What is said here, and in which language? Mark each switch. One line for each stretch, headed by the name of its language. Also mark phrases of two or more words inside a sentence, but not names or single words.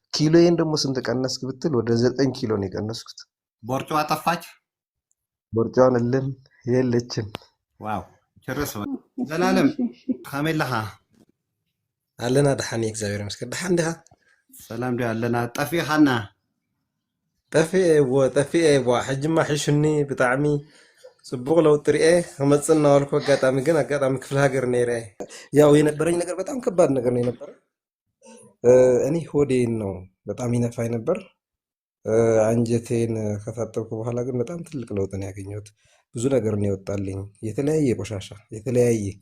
Amharic: ኪሎዬን ደግሞ ስንት ቀነስክ ብትል ወደ 9 ኪሎ ነው የቀነስኩት። ቦርጫዋ ጠፋች። ቦርጫውን እልም የለችም። ዋው ቸርስ ዘላለም ካሜላሃ
Tigrinya: አለና ደሓኒ እግዚአብሔር ይመስገን። ደሓን ዲኻ? ሰላም ዲ አለና ጠፊኻና ጠፊአ ይቦ ሕጅማ ሕሹኒ ብጣዕሚ ጽቡቕ ለውጢ ርኤ ክመጽእ እናበልኩ አጋጣሚ ግን አጋጣሚ ክፍለ ሀገር ነይረ።
Amharic: ያው የነበረኝ ነገር በጣም ከባድ ነገር ነው የነበረ። እኔ ሆዴን ነው በጣም ይነፋኝ ነበር። አንጀቴን ከታጠብኩ በኋላ ግን በጣም ትልቅ ለውጥ ነው ያገኘሁት። ብዙ ነገር ነው ይወጣልኝ፣ የተለያየ ቆሻሻ የተለያየ።